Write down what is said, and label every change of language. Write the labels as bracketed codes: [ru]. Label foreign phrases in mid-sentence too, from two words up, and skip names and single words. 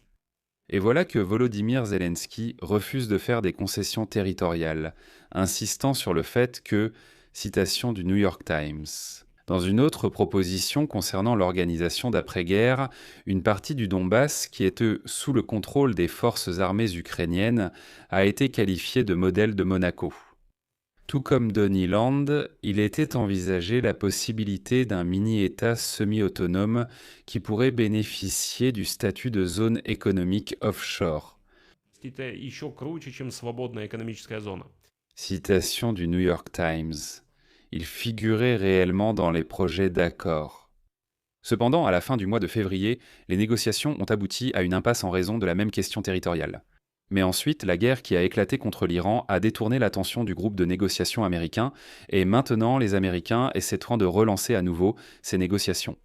[fr] Et voilà que Volodymyr Zelensky refuse de faire des concessions territoriales, insistant sur le fait que, citation du New York Times, dans une autre proposition concernant l'organisation d'après-guerre, une partie du Donbass, qui était sous le contrôle des forces armées ukrainiennes, a été qualifiée de modèle de Monaco. Tout comme Donnyland, il était envisagé la possibilité d'un mini-État semi-autonome qui pourrait bénéficier du statut de zone économique offshore. [ru] Это еще круче, чем свободная экономическая зона. [fr] Citation du New York Times. Il figurait réellement dans les projets d'accord. Cependant, à la fin du mois de février, les négociations ont abouti à une impasse en raison de la même question territoriale. Mais ensuite, la guerre qui a éclaté contre l'Iran a détourné l'attention du groupe de négociation américain, et maintenant les Américains essaieront de relancer à nouveau ces négociations.